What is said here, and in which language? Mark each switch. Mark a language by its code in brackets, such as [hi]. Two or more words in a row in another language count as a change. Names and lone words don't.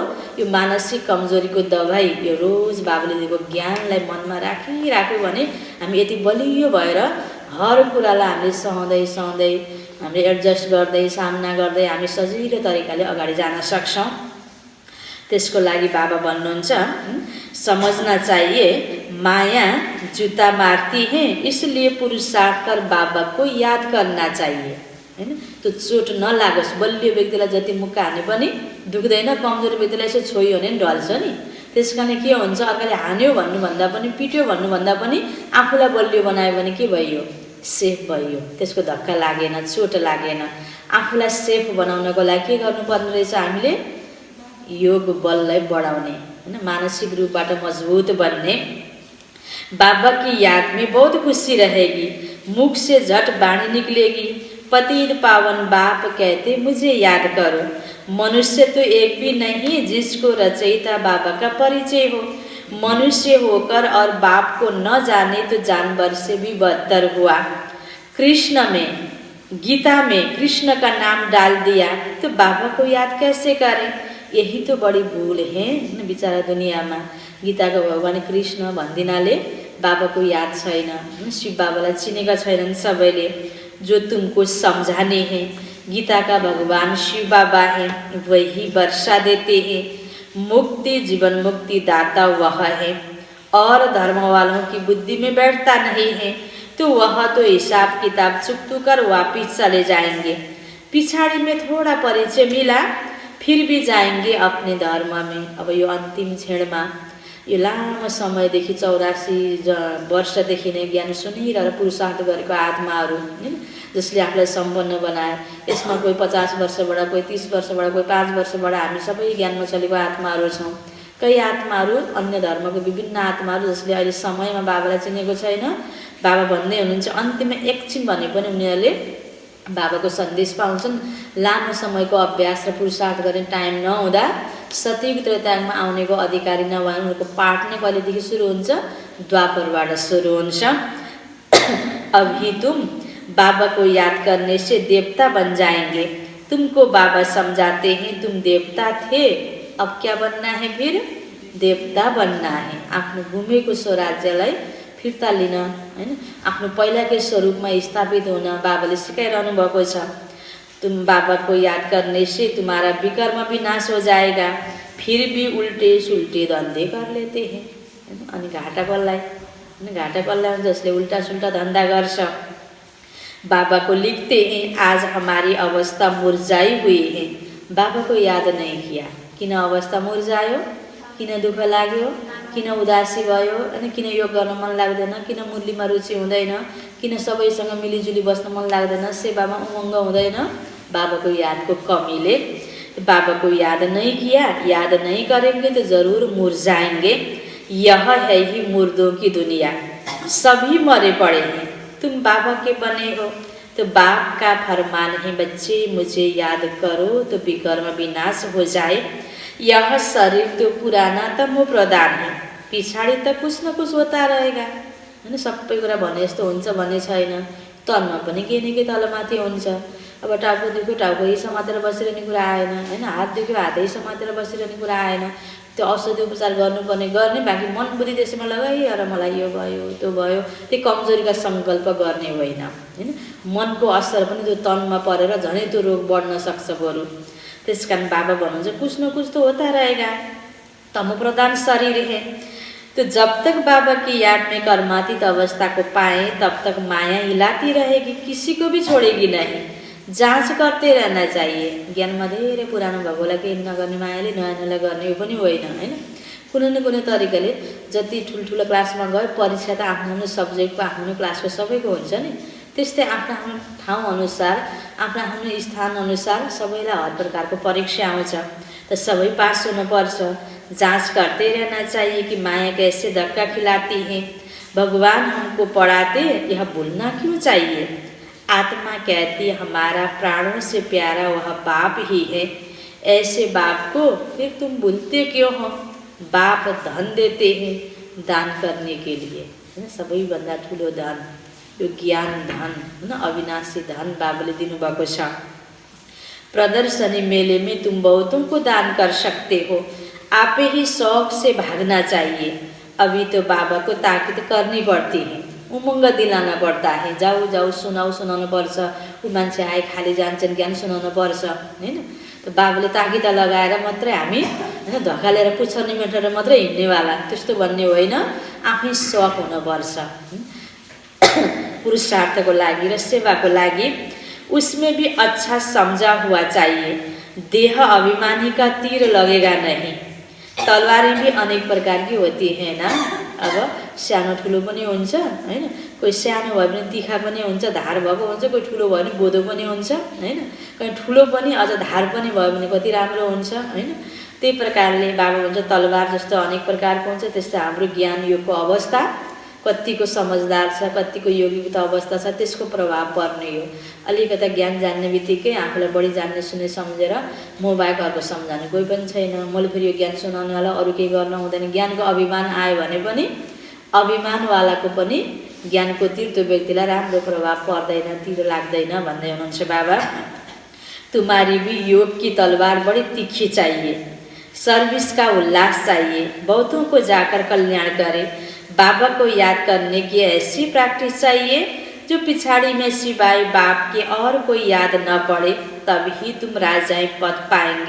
[ne] यो मानसिक कमजोरीको दबाई यो रोज बाबुले दिएको ज्ञानलाई मनमा राखिराख्यो भने हामी यति बलियो भएर हर कुरालाई हामीले सहँदै हामीले एडजस्ट गर्दै सामना गर्दै हामी सजिलो तरिकाले अगाडि जान सक्छौँ। त्यसको लागि बाबा भन्नुहुन्छ, [hi] समझना चाहिए माया जूता मारती है, इसलिए पुरुषार्थ कर बाबा को याद करना चाहिए हैन। [ne] त्यो चोट नलागोस्। बलियो व्यक्तिलाई जति मुक्का हाने पनि दुख्दैन, कमजोर व्यक्तिलाई यसो छोइयो भने नि ढल्छ नि। त्यसकारण के हुन्छ, अगाडि हान्यो भन्नुभन्दा पनि पिट्यो भन्नुभन्दा पनि आफूलाई बलियो बनायो भने के भयो, सेफ भयो। त्यसको धक्का लागेन, चोट लागेन। आफूलाई सेफ बनाउनको लागि के गर्नुपर्ने रहेछ, हामीले योग बललाई बढाउने हैन, मानसिक रूपबाट मजबूत बनने। [hi] बाबा की याद में बहुत खुशी रहेगी, मुख से झट वाणी निकलेगी, पतित पावन बाप कहते मुझे याद करो। मनुष्य तो एक भी नहीं जिसको रचयिता बाबा का परिचय हो। मनुष्य होकर और बाप को न जाने तो जानवर से भी बदतर हुआ। कृष्ण में, गीता में कृष्ण का नाम डाल दिया तो बाबा को याद कैसे करें। यही तो बड़ी भूल है बिचारा दुनियाँमा। [ne] गीताको भगवान कृष्ण भनिदिनाले बाबाको याद छैन, शिव बाबालाई चिनेका छैनन् सबैले। [hi] जो तुमको समझाने हैं, गीता का भगवान शिव बाबा हैं, वही वर्षा देते हैं। मुक्ति जीवन मुक्ति दाता वह है, और धर्म वालों की बुद्धि में बैठता नहीं है, तो वह तो हिसाब किताब चुकतू कर वापिस चले जाएंगे। पिछाड़ी में थोड़ा परिचय मिला, फिर भी जाएंगे अपने धर्म में। [ne] अब यो अन्तिम क्षणमा यो लामो समयदेखि 84 वर्षदेखि नै ज्ञान सुनिरहेर पुरुषार्थ गरेको आत्माहरू हैन, जसले आफूलाई सम्पन्न बनाए। यसमा कोही 50 वर्षबाट, कोही 30 वर्षबाट, कोही 5 वर्षबाट हामी सबै ज्ञानमा चलेको आत्माहरू छौँ। कई आत्माहरू अन्य धर्मको विभिन्न आत्माहरू जसले अहिले समयमा बाबालाई चिनेको छैन। बाबा भन्दै हुनुहुन्छ अन्तिममा एकछिन भने पनि उनीहरूले बाबाको सन्देश पाउँछन्। लामो समयको अभ्यास र पुरुषार्थ गर्ने टाइम नहुँदा सतयुग त्रेतायुगमा आउनेको अधिकारी नभए उनीहरूको पाठ नै कहिलेदेखि सुरु हुन्छ, द्वापरबाट सुरु हुन्छ। [hi] अभी तुम बाबा को याद करने से देवता बन जाएंगे। तुमको बाबा समझाते हैं तुम देवता थे, अब क्या बनना है, फिर देवता बनना है। [ne] आफ्नो गुमेको स्वराज्यलाई फिर्ता लिन हैन, आफ्नो पहिलाकै स्वरूपमा स्थापित हुन बाबाले सिकाइरहनु भएको छ। [hi] तुम बाबा को याद करने से तुम्हारा विकर्म भी नाश हो जाएगा, फिर भी उल्टे सुल्टे धंधे कर लेते हैं। [ne] अनि घाटा कसलाई जसले उल्टा सुल्टा धन्दा गर्छ। [hi] बाबा को लिखते हैं आज हमारी अवस्था मुरझाई हुई है। बाबा को याद नहीं किया, [ne] किन अवस्था मुरझायो, किन दुःख लाग्यो, किन उदासी भयो, अनि किन योग गर्न मन लाग्दैन, किन मुरलीमा रुचि हुँदैन, किन सबैसँग मिलिजुली बस्न मन लाग्दैन, सेवामा उमङ्ग हुँदैन। बाबाको यादको कमीले। [hi] बाबा को याद नहीं किया, याद नहीं करेंगे तो जरूर मुरझाएंगे। यह है ही मुर्दों की दुनिया, सभी मरे पड़े हैं। तुम बाबा के बने हो तो बाप का फरमान है बच्चे मुझे याद करो तो विकर्म विनाश हो जाए। यह शरीर तो पुराना तमो प्रधान है, पिछाड़ी त कुछ न कुछ होता रहेगा हैन। [ne] सबै कुरा भने जस्तो हुन्छ भन्ने छैन। तनमा पनि के न के तलमाथि हुन्छ। अब टाउको दुख्यो टाउकै समातेर बसिरहने कुरा आएन हैन, हात दुख्यो हातै समातेर बसिरहने कुरा आएन। त्यो औषधि उपचार गर्नुपर्ने गर्ने, बाँकी मन बुद्धि त्यसैमा लगाइएर मलाई यो भयो त्यो भयो त्यो कमजोरीका सङ्कल्प गर्ने होइन हैन। मनको असर पनि त्यो तनमा परेर झनै त्यो रोग बढ्न सक्छ बरु। त्यसकारण बाबा भन्नुहुन्छ [hi] कुछ न कुछ तो होता रहेगा, तमो प्रधान शरीर है। तो जब तक बाबा की याद में कर्मातीत अवस्था को पाए तब तक माया हिलाती रहेगी, किसी को भी छोड़ेगी नहीं। जाँच करते रहना चाहिए। [ne] ज्ञानमा धेरै पुरानो भएकोलाई केही नगर्ने मायाले नयाँ नयाँ गर्ने यो पनि होइन हैन। कुनै न कुनै तरिकाले जति ठुल्ठुलो क्लासमा गए परीक्षा त आफ्नो आफ्नो सब्जेक्टको आफ्नो क्लासको सबैको हुन्छ नि, त्यस्तै आफ्नो आफ्नो ठाउँ अनुसार आफ्नो आफ्नो स्थान अनुसार सबैलाई हर प्रकारको परीक्षा आउँछ, त सबै पास हुनुपर्छ। [hi] जाँच करते रहना चाहिए कि माया कैसे धक्का खिलाती है। भगवान हमको पढ़ाते, यह भूलना क्यों चाहिए। आत्मा कहती हमारा प्राणों से प्यारा वह बाप ही है, ऐसे बाप को फिर तुम भूलते क्यों हो। बाप धन देते हैं दान करने के लिए [ne] होइन सबैभन्दा ठुलो धन यो ज्ञान धन होइन अविनाशी धन बाबाले दिनुभएको छ। [hi] प्रदर्शनी मेले में तुम बहुतों को दान कर सकते हो, आपे ही शौक से भागना चाहिए। अभी तो बाबा को ताकीद करनी पड़ती है, उमङ्ग दिलाना पड़ता है। [ne] जाऊ जाऊ सुनाउनु पर्छ, ऊ मान्छे आए खाली जान्छन् ज्ञान सुनाउनु पर्छ होइन। त बाबाले ताकिदा लगाएर मात्रै हामी होइन धकालेर पुच्छर्ने मेटेर मात्रै हिँड्नेवाला त्यस्तो भन्ने होइन, आफै शौक हुनुपर्छ पुरुषार्थको लागि र सेवाको लागि। [hi] उसमें भी अच्छा समझा हुआ चाहिए, देह अभिमानी का तीर लगेगा नहीं। तलवारें भी अनेक प्रकार की होती है ना। [ne] अब सानो ठुलो पनि हुन्छ होइन, कोही सानो भयो भने तिखा पनि हुन्छ, धार भएको हुन्छ, कोही ठुलो भयो भने बोधो पनि हुन्छ होइन, कोही ठुलो पनि अझ धार पनि भयो भने कति राम्रो हुन्छ होइन। त्यही प्रकारले बाबा भन्छ तलवार जस्तो अनेक प्रकारको हुन्छ, त्यस्तो हाम्रो ज्ञान योगको अवस्था कतिको समझदार छ, कतिको योगिकता अवस्था छ त्यसको प्रभाव पर्ने हो। अलिकता ज्ञान जान्ने बित्तिकै आफूलाई बढी जान्ने सुन्ने सम्झेर मोबाइल अर्को सम्झाउने कोही पनि छैन। मैले फेरि यो ज्ञान सुनाउनेवाला अरू केही गर्न हुँदैन। ज्ञानको अभिमान आयो भने पनि अभिमानवालाको पनि ज्ञानको तीर त्यो व्यक्तिलाई राम्रो प्रभाव पर्दैन, तीर लाग्दैन भन्दै हुनुहुन्छ बाबा। [hi] तुम्हारी भी योग की तलवार बड़ी तीखी चाहिए, सर्विस का उल्लास चाहिए, बहुतों को जाकर कल्याण करे। बाबा को याद करने की ऐसी प्रैक्टिस चाहिए जो पिछाड़ी में सिवाय बाप के और कोई याद न पड़े, तभी तुम राजाएं पद पाएंगे।